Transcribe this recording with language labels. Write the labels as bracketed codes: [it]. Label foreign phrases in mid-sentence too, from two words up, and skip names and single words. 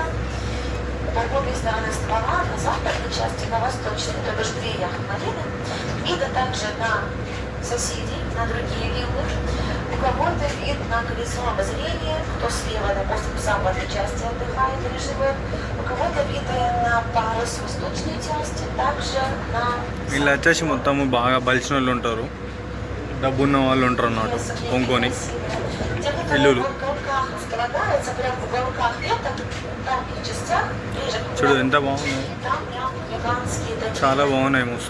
[ru] По обе стороны ствола, на западной части, на восточной, то бишь 2 яхт Марины. Видно также на соседей, на другие виллы. У кого-то вид на колесо обозрения, кто слева, допустим, в западной части отдыхает или живет. У кого-то виды на парус в восточной части, также на... [te] వీళ్ళు వచ్చేసి మొత్తము బాగా బలిసిన వాళ్ళు ఉంటారు, డబ్బున్న వాళ్ళు ఉంటారు అన్నమాట. కొనుక్కొని ఇల్లులు చూడు ఎంత బాగున్నాయి, చాలా బాగున్నాయి.